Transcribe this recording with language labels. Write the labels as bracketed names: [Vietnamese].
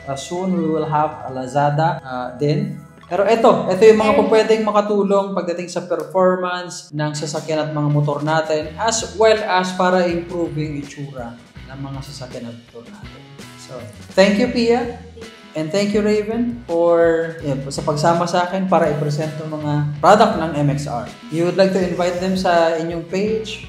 [English] Soon, we will have a Lazada din. [Filipino] Pero ito yung mga pwedeng makatulong pagdating sa performance ng sasakyan at mga motor natin [English] as well as [Filipino] para improve yung itsura ng mga sasakyan at motor natin. [English] So, thank you, [Filipino] Pia. [English] And thank you, [Filipino] Raven, sa pagsama sa akin para i-present yung mga product ng MXR. [English] You would like to invite them [Filipino] sa inyong [English] page?